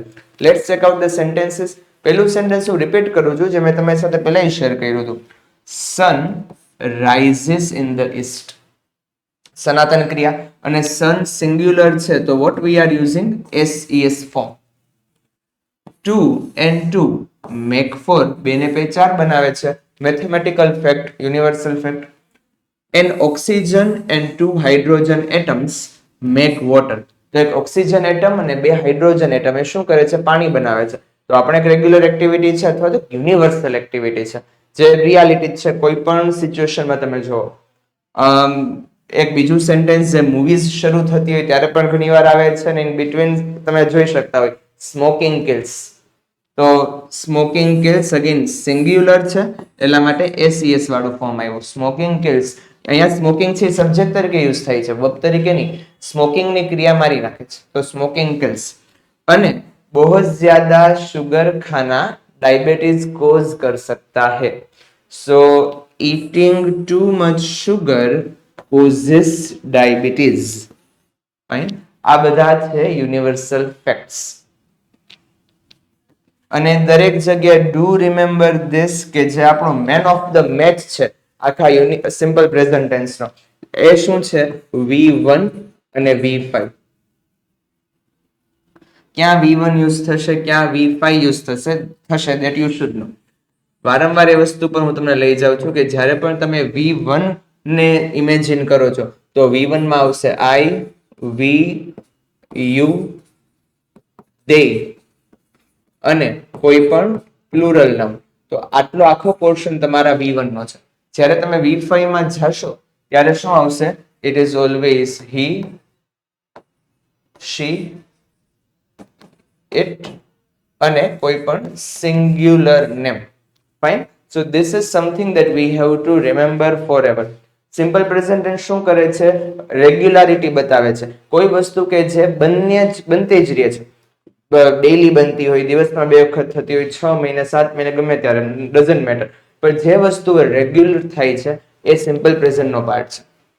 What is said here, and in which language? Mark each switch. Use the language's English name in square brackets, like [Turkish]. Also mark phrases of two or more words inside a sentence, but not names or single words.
[English] let's check out the sentences. [Gujarati] પહેલું સેન્ટેન્સ હું રિપીટ કરું છું જે મેં તમારી સાથે પહેલા શેર કર્યું હતું. [English] sun rises in the east, [Gujarati] સનાતન ક્રિયા, અને [English] sun singular [Gujarati] છે તો [English] what we are using s form. 2 and 2 make 4, [Gujarati] બે ને બે 4 બનાવે છે, [English] mathematical fact, universal fact. An oxygen and 2 hydrogen atoms make water. [Gujarati] તો એક ઓક્સિજન એટમ અને બે હાઇડ્રોજન એટમ એ શું કરે છે? પાણી બનાવે છે. તો આપણે એક [English] regular activity [Gujarati] છે અથવા તો [English] universal activity [Gujarati] છે, જે રિયાલિટી છે, કોઈ પણ સિચ્યુએશનમાં તમે જુઓ. એક બીજું સેન્ટેન્સ જે મૂવીઝ શરૂ થતી હોય ત્યારે પણ ઘણીવાર આવે છે ને [English] in between [Gujarati] તમે જોઈ શકતા હોય, [English] smoking kills. [Gujarati] તો [English] smoking kills again singular [Gujarati] છે એટલા માટે એસ વાળું ફોર્મ આવ્યું, [English] smoking kills. [Gujarati] અહીંયા સ્મોકિંગ છે સબ્જેક્ટ તરીકે યુઝ થાય છે, વર્બ તરીકે નહીં. સ્મોકિંગની ક્રિયા મારી નાખે છે, તો [English] smoking kills. [Hindi] અને बहुत ज्यादा शुगर खाना [English] diabetes cause [Hindi] कर सकता है. [English] So eating too much sugar causes diabetes. Fine. [Gujarati] આ બધા છે [English] universal facts. [Gujarati] અને દરેક જગ્યાએ [English] do remember this [Gujarati] કે જે આપણો [English] man of the match [Gujarati] છે આખા [English] simple present tense [Gujarati] નો, એ શું છે? V1 અને V5. ક્યાં V1 યુઝ થશે, ક્યાં V5 યુઝ થશે [English] that you should know. [Gujarati] વારંવાર એ વસ્તુ પર હું તમને લઈ જાઉં છું કે જ્યારે પણ તમે V1 ને ઇમેજિન કરો છો તો V1 માં આવશે [English] I, we, you, they [Gujarati] અને કોઈ પણ પ્લુરલ નામ. તો આટલો આખો પોર્શન તમારા V1 નો છે. જ્યારે તમે V5 માં જશો ત્યારે શું આવશે? [English] it is always he, she, it [Gujarati] અને કોઈ પણ [English] singular name. fine. So this is something that we have to remember forever. simple present tense [Gujarati] શું કરે છે? રેગ્યુલારિટી બતાવે છે. કોઈ વસ્તુ કે જે બનતી જ રહે છે, ડેઈલી બનતી હોય, દિવસમાં 2 વખત થતી હોય, 6 મહિને 7 મહિને ગમે ત્યારે, [English] doesn't matter, [Gujarati] પણ જે વસ્તુ રેગ્યુલર થાય છે એ [English] simple present [Gujarati] નો પાર્ટ છે.